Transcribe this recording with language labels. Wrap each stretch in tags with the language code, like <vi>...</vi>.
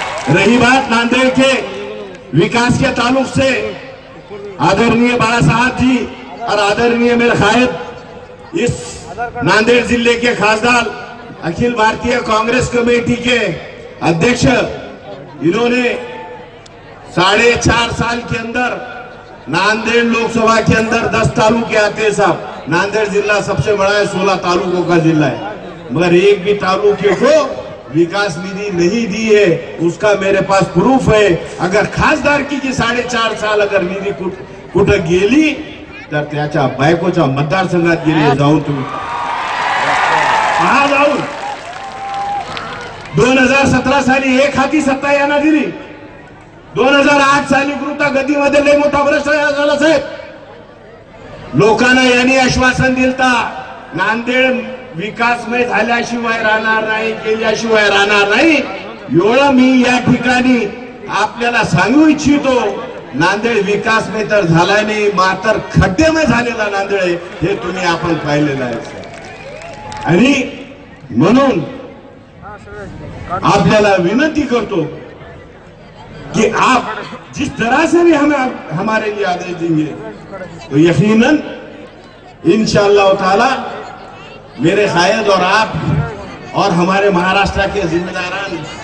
<hi>रही बात नांदेड़ के विकास के ताल्लुक से, आदरणीय बाळा साहब जी और आदरणीय मेरे कायद इस नांदेड़ जिले के खासदार, अखिल भारतीय कांग्रेस कमेटी के अध्यक्ष, इन्होंने 4.5 साल के अंदर नांदेड़ लोकसभा के अंदर 10 तालुके आते हैं साहब। नांदेड़ जिला सबसे बड़ा है, 16 तालुकों का जिला है, मगर एक भी तालुके को विकास निधि नहीं दी है, उसका मेरे पास प्रूफ है। अगर खासदार की 4.5 साल</hi> <mr>अगर निधी कुठं गेली तर त्याच्या बायकोच्या मतदारसंघात गेली, जाऊन तुम्ही पहा जाऊन। 2017 साली एक हाती सत्ता यांना दिली, 2008 साली कृता गतीमध्ये लय मोठा भ्रष्टाचार झाला साहेब। लोकांना यांनी आश्वासन दिलता नांदेड विकासमय झाल्याशिवाय राहणार नाही, केल्याशिवाय राहणार नाही। एवढं मी या ठिकाणी आपल्याला सांगू इच्छितो, नांदेड विकासमय तर झाला नाही, मात्र खड्डेमय झालेला नांदेड आहे, हे तुम्ही आपण पाहिलेलं आहे। आणि म्हणून आपल्याला विनंती करतो कि</mr> <hi>आप जिस तरह से भी हमें हमारे लिए आदेश देंगे तो यकीनन इंशाअल्लाह ताला मेरे कायद और आप और हमारे महाराष्ट्र के जिम्मेदारान</hi>